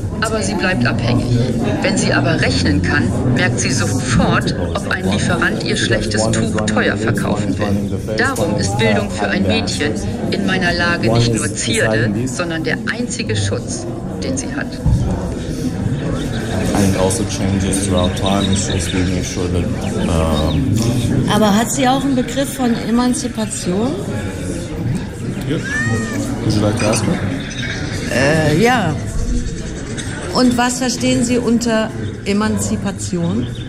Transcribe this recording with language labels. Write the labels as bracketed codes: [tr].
[de] Aber sie bleibt abhängig. Wenn sie aber rechnen kann, merkt sie sofort, ob ein Lieferant ihr schlechtes Tuch teuer verkaufen will. Darum ist Bildung für ein Mädchen in meiner Lage nicht nur Zierde, sondern der einzige Schutz, den sie hat. [en] And also changes throughout time is just making sure that. [de] Aber hat sie auch einen Begriff von Emanzipation? [en] Yep. Would you like to ask me? [de] Ja. Und was verstehen Sie unter Emanzipation?